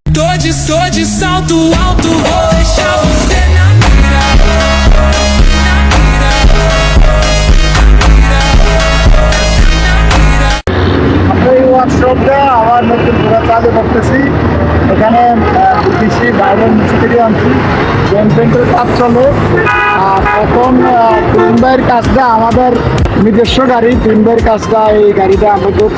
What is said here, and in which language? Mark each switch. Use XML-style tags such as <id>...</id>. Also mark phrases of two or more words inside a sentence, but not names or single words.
<pt>Tô de salto alto, vou deixar você na mira.</pt> <bn>আমরা এই ওয়ার্কশপটা আবার নতুন করে চালু করতেছি। এখানে কৃষি বাইরের মিস্ত্রি আনছি, পেন্টের কাজ চলে। আর এখন তিনবার কাজটা আমাদের নিজস্ব গাড়ি, তিনবার কাজটা এই গাড়িটা আমরা করছি।</bn>